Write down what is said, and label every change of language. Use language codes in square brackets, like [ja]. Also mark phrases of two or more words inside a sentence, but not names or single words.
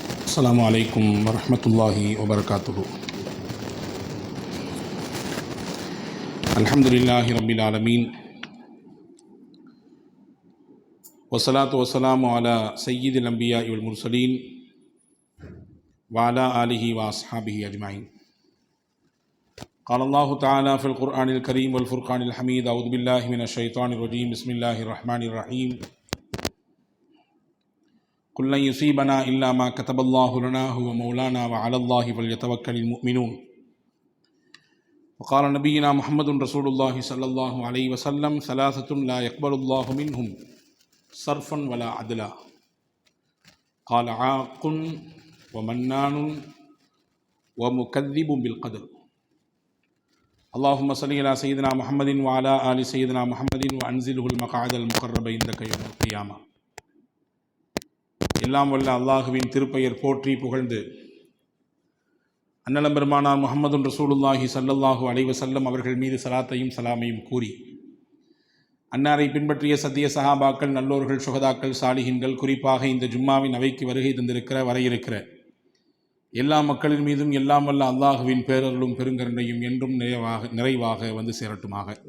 [ar] السلام عليكم ورحمة الله وبركاته. الحمد لله رب العالمين والصلاة والسلام على سيد الأنبياء والمرسلين وعلى آله وأصحابه أجمعين. قال الله تعالى في القرآن الكريم والفرقان الحميد أعوذ بالله من الشيطان الرجيم بسم الله الرحمن الرحيم قل لن يصيبنا إلا ما كتب الله لنا هو مولانا وعلى الله فليتوكل المؤمنون. وقال نبينا محمد رسول الله صلى الله عليه وسلم ثلاثة لا يقبل الله منهم صرفا ولا عدلا. قال عاق ومنان ومكذب بالقدر. اللهم صل على سيدنا محمد وعلى آل سيدنا محمد وأنزله المقعد المقرب عندك يوم القيامة. [ta] எல்லாம் வல்ல அல்லாஹுவின் திருப்பெயர் போற்றி புகழ்ந்து அன்னலம் பெருமானார் [ar] محمد رسول الله صلى الله عليه وسلم [ta] அவர்கள் மீது ஸலாத்தையும் சலாமையும் கூறி அன்னாரை பின்பற்றிய சத்திய சஹாபாக்கள், நல்லோர்கள், சுஹதாக்கள், சாலிஹின்கள், குறிப்பாக இந்த ஜும்மாவின் அவைக்கு வருகை தந்திருக்கிற வரையிருக்கிற எல்லா மக்களின் மீதும் எல்லாம் வல்ல அல்லாஹுவின் பேரருளும் பெருங்கருணையும் என்றும் நிறைவாக வந்து சேரட்டுமாக.